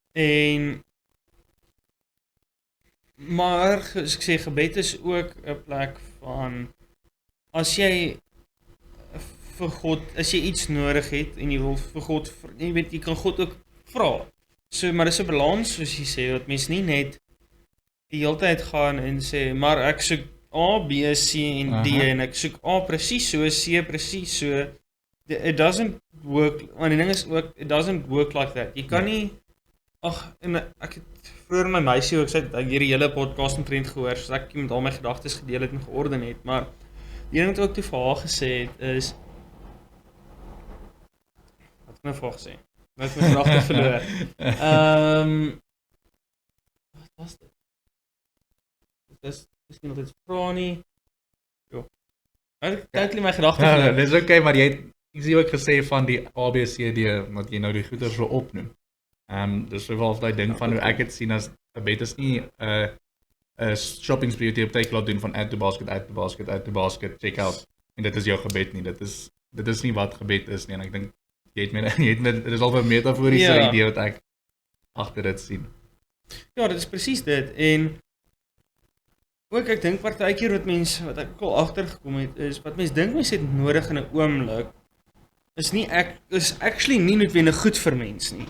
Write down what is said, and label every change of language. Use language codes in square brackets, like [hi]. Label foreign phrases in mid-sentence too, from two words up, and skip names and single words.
[af] Maar as ek sê, gebed is ook 'n plek van, as jy vir God, as jy iets nodig het en jy wil vir God, jy weet, jy kan God ook vra. So, maar dis 'n balans, soos jy sê, dat mens nie net die hele tyd gaan en sê, maar ek soek A, B, C en D, en ek soek A presies so, C presies so. [en] It doesn't work, [af] want die ding is ook, [en] it doesn't work like that. [af] Jy kan nie, en ek het vroeër my meisie ook sê, ek hierdie hele podcast omtrent gehoor, so ek met al my gedagtes gedeel het en georden het, maar die ding wat ek ook toe vir haar gesê het, is, wat ek nou vir haar gesê? Wat ek my gedagte verloor. Wat was dit? Dit is miskien nog iets vra nie. Jo. Ek my gedagte verloor. Dis okay, maar jy het ook gesê van die ABCD, wat jy nou die goeders wil opnoem. Dis sowel daai ding van hoe ek dit sien as gebed is nie 'n [en] shopping spree [af] wat jy op tyd laat doen van [en] add to basket, add to basket, add to basket, check out. [af] En dit is jou gebed nie. Dit is nie wat gebed is nie en ek dink jy het met dit is al 'n metaforiese idee wat ek agter dit sien. Ja, dit is presies dit en ook ek dink partykeer wat ek ook al agtergekom het is wat mense dink mense het nodig in 'n oomblik is actually nie noodwendig goed vir mens nie.